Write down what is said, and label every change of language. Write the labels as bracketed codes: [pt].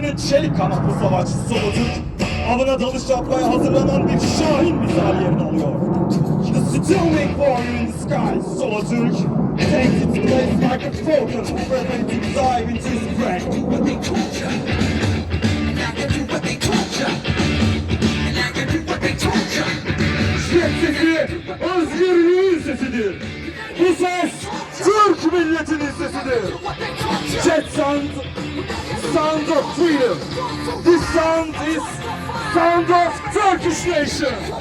[tr] Çelik kanatlı savaşçısı Solo Türk, avına dalış yapmaya hazırlanan bir şahin misali yerini alıyor. [en] The still make warrior in the sky, Solo Türk takes its place like a falcon, ready to dive into his prey. [tr] Jet sesi, özgürlüğün sesidir. Bu ses, Türk milletinin sesidir. [en] Jet sound of freedom. This sound is sound of Turkish nation.